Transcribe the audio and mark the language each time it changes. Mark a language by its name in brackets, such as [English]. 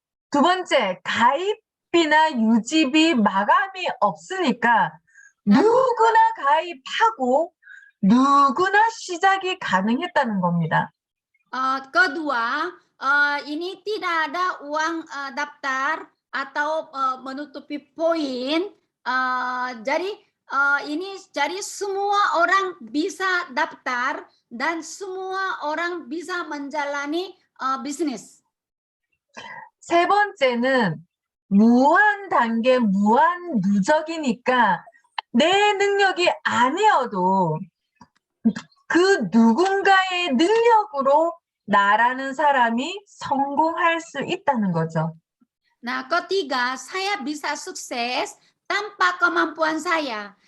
[Korean] 두 번째, 가입비나 유지비 마감이 없으니까 누구나 가입하고 누구나 시작이 가능했다는 겁니다. [Indonesian] Kedua, ini tidak ada uang daftar atau menutupi poin. Jadi semua orang bisa daftar dan semua orang bisa menjalani bisnis. [Korean] 세 번째는 무한 단계, 무한 누적이니까 내 능력이 아니어도 그 누군가의 능력으로 나라는 사람이 성공할 수 있다는 거죠. [Indonesian] Nah, ketiga, saya bisa sukses tanpa kemampuan saya.